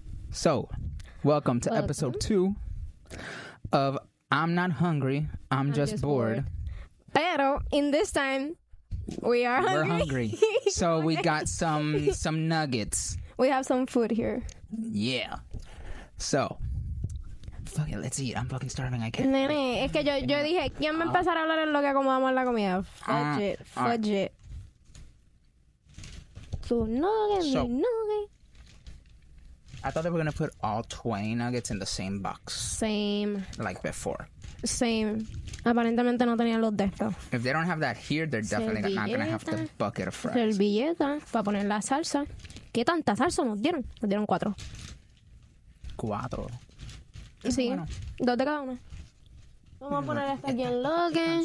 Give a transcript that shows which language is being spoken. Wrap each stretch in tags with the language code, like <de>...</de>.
<en>So, welcome to episode 2 of I'm Not Hungry, I'm Just Bored. Pero in this time, we are hungry. We're hungry. So we got some nuggets. We have some food here. Yeah. So, fuck it, let's eat. I'm fucking starving. I can't.</en> <es>Nene, es que yo dije, ¿quién va a empezar a hablar en lo que acomodamos la comida?</es> <en>Fudge it. So, nugget. I thought they were gonna put all 20 nuggets in the same box. Same. Like before. Same.</en> <es>Aparentemente no tenían los de estos.</es> <en>If they don't have that here, they're definitely not gonna have the bucket of fries.</en> <es>Servilleta para poner la salsa. ¿Qué tanta salsa nos dieron? Nos dieron 4. 4. Sí, Bueno. 2 de cada uno. Vamos a poner esta aquí en Logan.</es>